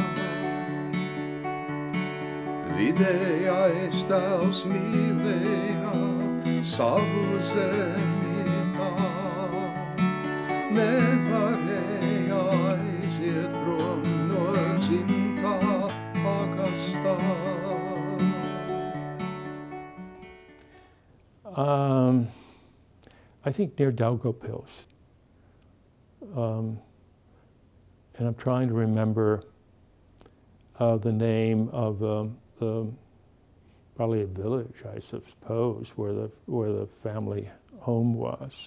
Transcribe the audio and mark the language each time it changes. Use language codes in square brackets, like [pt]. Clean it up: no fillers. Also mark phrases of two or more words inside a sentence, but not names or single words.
[lv] Vidējais tēls mīlēja savu zemi tā, nevarēja aiziet prom no dzimtā pagastā. [en] I think near Daugavpils. And I'm trying to remember the name of probably a village, I suppose, where the family home was.